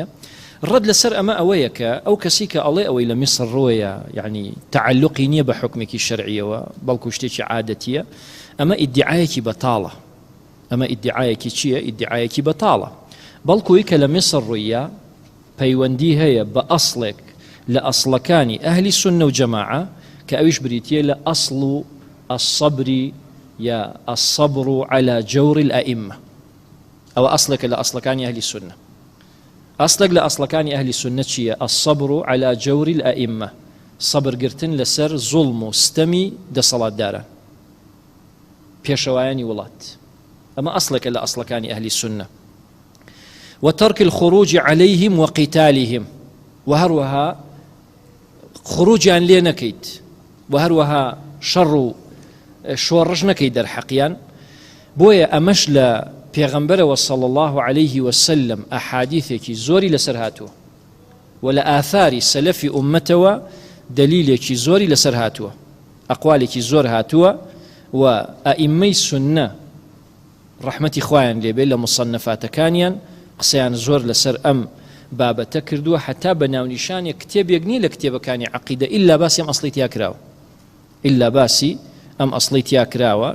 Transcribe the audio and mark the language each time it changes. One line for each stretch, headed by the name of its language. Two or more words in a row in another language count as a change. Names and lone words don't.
Central Kurdish: ڕەد لەسەر ئەمە ئەوەیە کە ئەو کەسی کە ئەڵێ ئەوەی لە میسر ڕۆیە یعنی تعلقی نییە بە حکمێکی شەرعیەوە بەڵکو شتێکی عادەتیە، ئەمە ئیدعایەکی بەتاڵە. ئەمە ئیدعایەکی چییە؟ ئیدعایەکی بەتاڵە، بەڵکوی کە لە میسر ڕوویە پەیوەندی هەیە بە ئەسڵێک لە ئەسڵەکانی ئەهلی سونە و جەماعە کە ئەویش بریتیە لە ئەسڵ
Arabic: و الصبر
Central Kurdish: یا
Arabic: الصبر على جور الأئمة.
Central Kurdish: ئەوە ئەسڵێکە لە ئەسڵەکانی ئەهلی سونە. ئەسڵێک لە ئەسڵەکانی ئەهلی سونە چییە؟
Arabic: الصبر على جور الأئمة،
Central Kurdish: سەبرگرتن لەسەر زوڵم و ستەمی دەسەڵاتداران، پێشەوایانی وڵات. ئەمە ئەسڵێکە لە ئەسڵەکانی ئەهلی سونە.
Arabic: وترك الخروج عليهم وقتالهم،
Central Kurdish: وهروها خروجیان لێ نەکەیت، وهروها شەڕ و شۆڕش نەکەی دەرحەقیان. بۆیە ئەمەش لە پێغەمبەرەوە
Arabic: صلی الله عليه وسلم
Central Kurdish: ئەحادیثێکی زۆری لەسەر هاتووە و لە ئاثاری سەلەفی ئومەتەوە دەلیلێکی زۆری لەسەر هاتووە، ئەقوالێکی زۆر هاتووە و ئەئیمەی سونە ڕەحمەتی خوایان لێبێ لە مصەنەفاتەکانیان قسەیان زۆر لەسەر ئەم بابەتە کردووە، حتا بە ناونیشانێک کتێبێک نییە لە کتێبەکانی عەقیدە ئیلا باسی ئەم ئەسڵی تیا کراوە، ئیلا باسی ئەم ئەسڵی تیا کراوە.